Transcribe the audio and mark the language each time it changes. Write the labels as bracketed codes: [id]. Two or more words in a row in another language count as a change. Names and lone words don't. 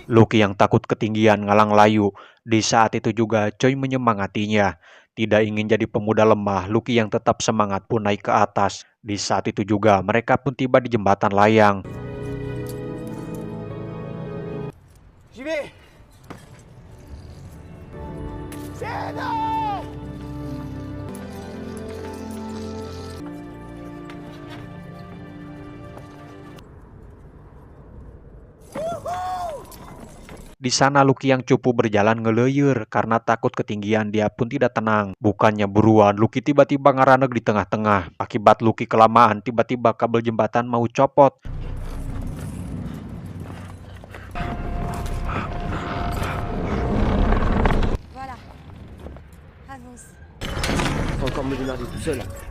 [id] Lucky yang takut ketinggian ngalang layu. Di saat itu juga Choi menyemangatinya. Tidak ingin jadi pemuda lemah, Lucky yang tetap semangat pun naik ke atas. Di saat itu juga mereka pun tiba di jembatan layang. [fr] J'y vais! C'est non! [id] Di sana Lucky yang cupu berjalan ngeleyur karena takut ketinggian, dia pun tidak tenang. Bukannya buruan, Lucky tiba-tiba ngaraneg di tengah-tengah. Akibat Lucky kelamaan, tiba-tiba kabel jembatan mau copot. [fr] Voilà. Avance. Faut encore me démerder tout seul.